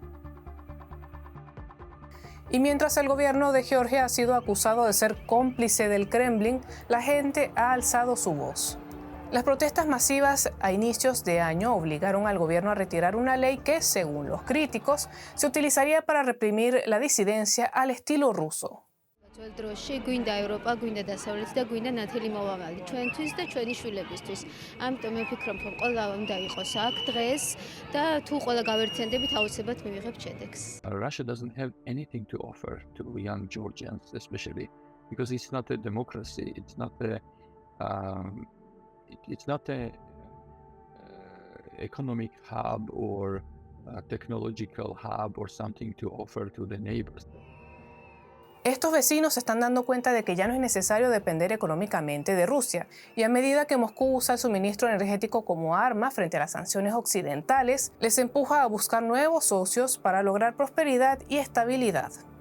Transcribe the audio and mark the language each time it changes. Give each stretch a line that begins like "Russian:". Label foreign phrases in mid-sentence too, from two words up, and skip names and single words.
Spanish: Y mientras el gobierno de Georgia ha sido acusado de ser cómplice del Kremlin, la gente ha alzado su voz. Las protestas masivas a inicios de año obligaron al gobierno a retirar una ley que, según los críticos, se utilizaría para reprimir la disidencia al estilo ruso.
Georgian: დროში გვინდა ევროპა, გვინდა დასავლეთი და გვინდა ნათელი მოვაღალი ჩვენთვის და ჩვენი შვილებისთვის. ამიტომ მე ვფიქრობ, რომ ყველა უნდა იყოს აქ დღეს და თუ ყველა გავერთიანდებით, აუცილებლად მივიღებთ შედეგს.
English: Russia doesn't have anything to offer to young Georgians, especially because it's not a democracy. It's not a economic hub or a technological hub or something to offer to the neighbors.
Spanish: Estos vecinos se están dando cuenta de que ya no es necesario depender económicamente de Rusia, y a medida que Moscú usa el suministro energético como arma frente a las sanciones occidentales, les empuja a buscar nuevos socios para lograr prosperidad y estabilidad.